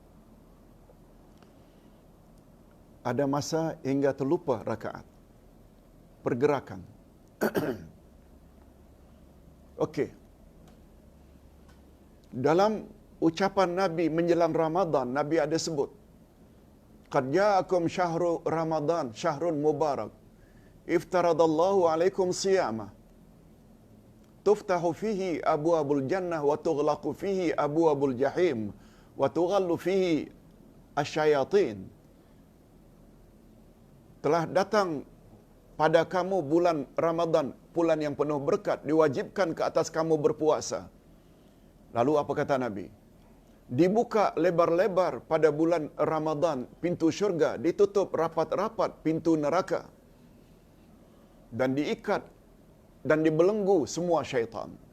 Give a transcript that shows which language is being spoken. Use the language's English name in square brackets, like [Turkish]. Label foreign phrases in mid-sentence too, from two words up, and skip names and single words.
[Malay] Ada masa hingga terlupa rakaat. Pergerakan. Okey. Dalam ucapan Nabi menjelang Ramadan, Nabi ada sebut, [Arabic] "قد جاءكم شهر رمضان شهر مبارك. افترض الله عليكم صيامه تفتح فيه أبواب الجنة وتغلق فيه أبواب الجحيم وتغل فيه الشياطين." [Malay] Telah datang pada kamu bulan Ramadan, bulan yang penuh berkat, diwajibkan ke atas kamu berpuasa. Lalu apa kata Nabi? dibuka lebar-lebar pada bulan Ramadan pintu syurga, ditutup rapat-rapat pintu neraka, dan diikat dan dibelenggu semua syaitan.